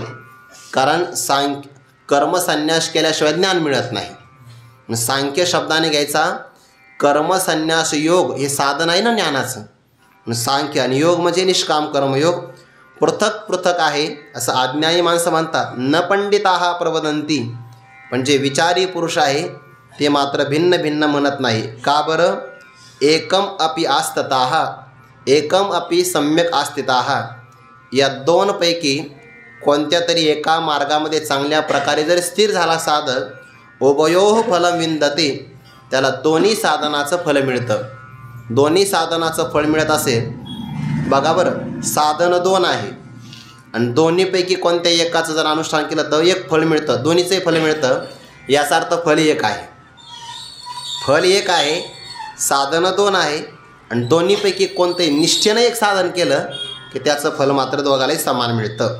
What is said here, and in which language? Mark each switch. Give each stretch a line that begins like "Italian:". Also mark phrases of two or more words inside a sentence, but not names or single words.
Marathi: कारण कर्मसन्यास केल्याशिवाय ज्ञान मिळत नाही. सांख्य शब्दाने घ्यायचा कर्मसन्यास योग, हे साधन आहे ना ज्ञानाचं. सांख्य आणि योग म्हणजे निष्काम कर्मयोग पृथक पृथक आहे असं अज्ञानी माणसं म्हणतात.
Sanskrit: न पंडिताः प्रवदन्ति,
Marathi: पण जे विचारी पुरुष आहे ते मात्र भिन्न भिन्न म्हणत नाही. का बरं?
Sanskrit: एकम अपि आस्थिताः, एकम अपि सम्यक आस्थिताः.
Marathi: या दोनपैकी कोणत्या तरी एका मार्गामध्ये चांगल्या प्रकारे जर स्थिर झाला साधक,
Sanskrit: उभयोः फलं विन्दते,
Marathi: त्याला दोन्ही साधनाचं फल मिळतं. दोन्ही साधनाचं फळ मिळत असेल, बघा बरं, साधन दोन आहे आणि दोन्हीपैकी कोणत्या एकाचं जर अनुष्ठान केलं तर एक फळ मिळतं, दोन्हीचंही फल मिळतं. याचा अर्थ फल एक आहे. फल एक आहे, साधनं दोन आहे आणि दोन्हीपैकी कोणतंही निष्ठेनं एक साधन केलं की त्याचं फल मात्र दोघालाही समान मिळतं.